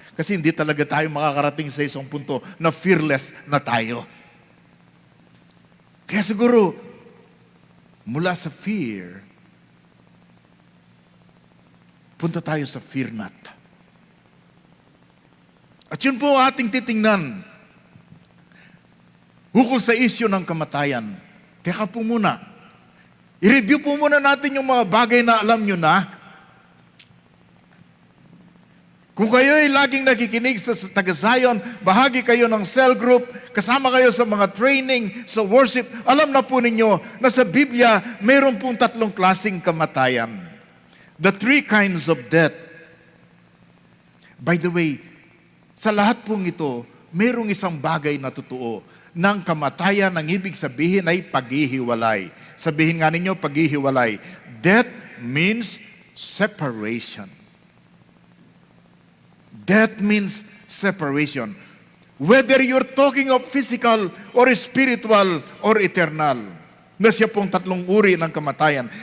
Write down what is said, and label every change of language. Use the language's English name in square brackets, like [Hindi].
[Filipino] Kasi hindi talaga tayo makakarating sa isang punto na fearless na tayo. Kaya siguro, mula sa fear, punta tayo sa fear not. At yun po ating titingnan. Ukol sa isyu ng kamatayan. Teka po muna. I-review po muna natin yung mga bagay na alam nyo na. Kung kayo ay laging nakikinig sa Taga-Zion, bahagi kayo ng cell group, kasama kayo sa mga training, sa worship, alam na po ninyo na sa Biblia, mayroon pong 3 klaseng kamatayan. [English] The 3 kinds of death. By the way, [Filipino] sa lahat pong ito, mayroong isang bagay na totoo. Ng kamatayan, ang ibig sabihin ay paghihiwalay. Sabihin nga ninyo, paghihiwalay. [English] Death means separation. Death means separation. Whether you're talking of physical or spiritual or eternal. [Filipino] Na siya pong 3 uri ng kamatayan.